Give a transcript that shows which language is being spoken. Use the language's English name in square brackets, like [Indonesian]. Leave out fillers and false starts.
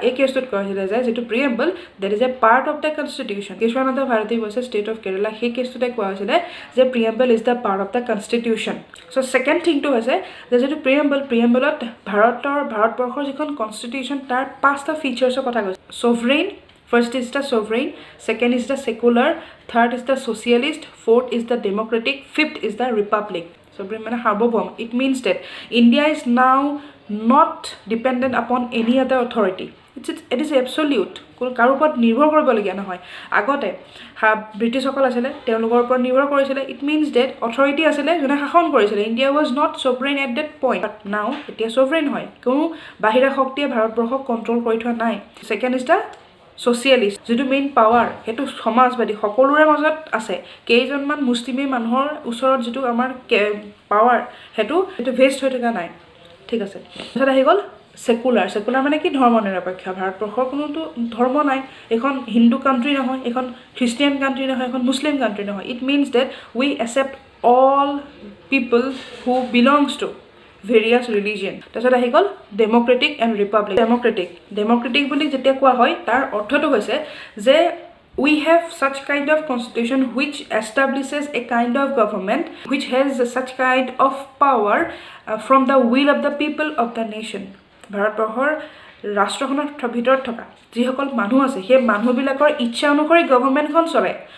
[Assamese] এই কেছটোত কৈছিলে যে যিটো প্ৰিএম্বল [English] That is a part of the constitution. [Assamese] Keshavananda Bharati versus state of Kerala, সেই কেছটোতে কোৱা হৈছিলে যে প্ৰিএম্বল [English] Is the part of the constitution. [Assamese] So second থিংটো হৈছে যে যিটো প্ৰিএম্বলত ভাৰতবৰ্ষৰ যিখন কনষ্টিটিউশ্যন তাৰ 5টা ফিচাৰ্ছৰ কথা কৈছে। [English] Sovereign, first is the sovereign, second is the secular, third is the socialist, fourth is the democratic, fifth is the republic. [Assamese] Sovereign মানে সাৰ্বভৌম. [English] It means that India is now not dependent upon any other authority. It is absolute. [Assamese] কাৰো ওপৰত নিৰ্ভৰ কৰিবলগীয়া নহয়। আগতে ব্ৰিটিছসকল আছিলে, তেওঁলোকৰ ওপৰত নিৰ্ভৰ কৰিছিলে। [English] it means that authority [Assamese] আছিলে যোনে শাসন কৰিছিলে। [English] India was not sovereign at that point, but now এতিয়া sovereign হয়। [Assamese] কোনো বাহিৰা শক্তিয়ে ভাৰতবৰ্ষক কণ্ট্ৰল কৰি থোৱা নাই। [English] second is the socialist, [Assamese] যিটো মেইন পাৱাৰ, সেইটো সমাজবাদী, সকলোৰে মাজত আছে। কেইজনমান মুছলিমী মানুহৰ ওচৰত যিটো আমাৰ পাৱাৰ, সেইটো ভেষ্ট হৈ থকা নাই। ঠিক আছে, তাৰপিছত আহি গ'ল ছেকুলাৰ মানে কি, ধৰ্ম নিৰপেক্ষ। ভাৰতবৰ্ষৰ কোনোতো ধৰ্ম নাই, এখন হিন্দু কাণ্ট্ৰি নহয়, এখন খ্ৰীষ্টিয়ান কাণ্ট্ৰি নহয়, এখন মুছলিম কাণ্ট্ৰি নহয়। [English] It means that we accept all people who belongs to various religion. [Assamese] তাৰপিছত আহি গ'ল ডেম'ক্ৰেটিক এণ্ড ৰিপাব্লিক। ডেম'ক্ৰেটিক বুলি যেতিয়া কোৱা হয়, তাৰ অৰ্থটো হৈছে যে [English] we have such kind of constitution which establishes a kind of government which has such kind of power from the will of the people of the nation. [Assamese] ভাৰতবৰ্ষৰ ৰাষ্ট্ৰখনৰ ভিতৰত থকা যিসকল মানুহ আছে, সেই মানুহবিলাকৰ ইচ্ছা অনুসৰি গভৰ্ণমেণ্টখন চলে।